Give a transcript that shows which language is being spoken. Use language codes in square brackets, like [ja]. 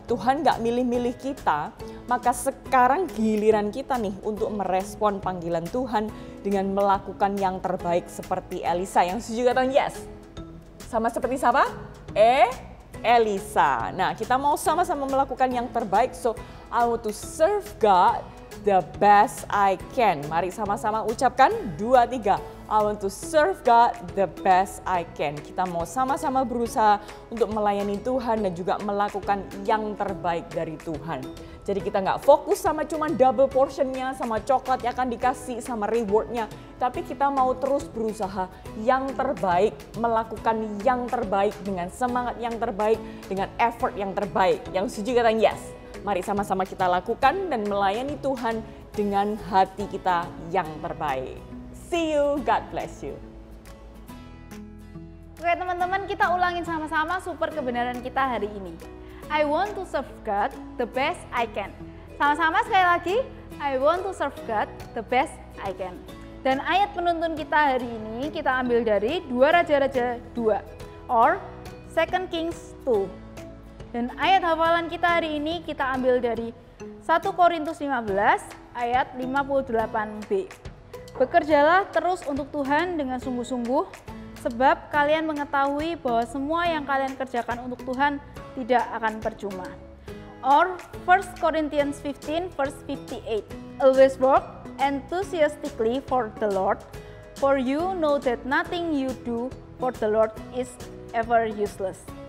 [id] Tuhan gak milih-milih kita, maka sekarang giliran kita nih untuk merespon panggilan Tuhan dengan melakukan yang terbaik seperti Elisa. Yang setuju katakan yes. Sama seperti siapa? Elisa. Nah, kita mau sama-sama melakukan yang terbaik. [en] So, I want to serve God the best I can. [id] Mari sama-sama ucapkan 2, 3. [en] I want to serve God the best I can. [id] Kita mau sama-sama berusaha untuk melayani Tuhan dan juga melakukan yang terbaik dari Tuhan. Jadi kita nggak fokus sama cuma double portionnya, sama coklat yang akan dikasih, sama rewardnya. Tapi kita mau terus berusaha yang terbaik, melakukan yang terbaik dengan semangat yang terbaik, dengan effort yang terbaik. Yang setuju katakan yes. Mari sama-sama kita lakukan dan melayani Tuhan dengan hati kita yang terbaik. [en] See you, God bless you. [id] Oke teman-teman, kita ulangin sama-sama super kebenaran kita hari ini. [en] I want to serve God the best I can. [id] Sama-sama sekali lagi, [en] I want to serve God the best I can. [id] Dan ayat penuntun kita hari ini kita ambil dari 2 Raja-Raja 2 or 2 Kings 2. Dan ayat hafalan kita hari ini kita ambil dari 1 Korintus 15 ayat 58b. Bekerjalah terus untuk Tuhan dengan sungguh-sungguh, sebab kalian mengetahui bahwa semua yang kalian kerjakan untuk Tuhan tidak akan percuma. [en] Or 1 Corinthians 15 verse 58. Always work enthusiastically for the Lord, for you know that nothing you do for the Lord is ever useless.